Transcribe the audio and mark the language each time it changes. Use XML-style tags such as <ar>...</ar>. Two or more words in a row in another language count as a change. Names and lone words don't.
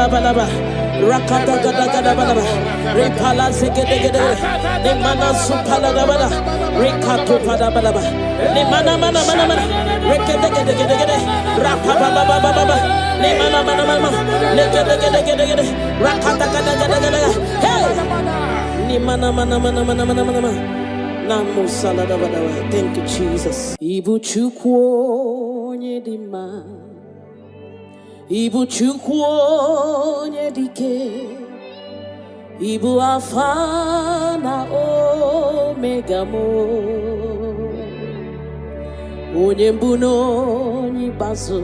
<en>balaba. Rakata gada gada balaba. Repala zegede gede. Ne mana supala da bala. Rekato pada balaba. Ne mana mana mana mana. Rekede gede gede gede. Rapa baba baba baba. Ne mana mana mana. Ne gede gede gede gede. Rakata gada gada gada. Hey. Ne mana mana mana mana mana mana. Namo salada badawa. Thank you, Jesus.</en> <ig>Ibu chukwu onye di mma. Ibu chukwu onye dike. Ibu alfa na omega mo. Onye mbụ n'onye ikpeazụ.</ig>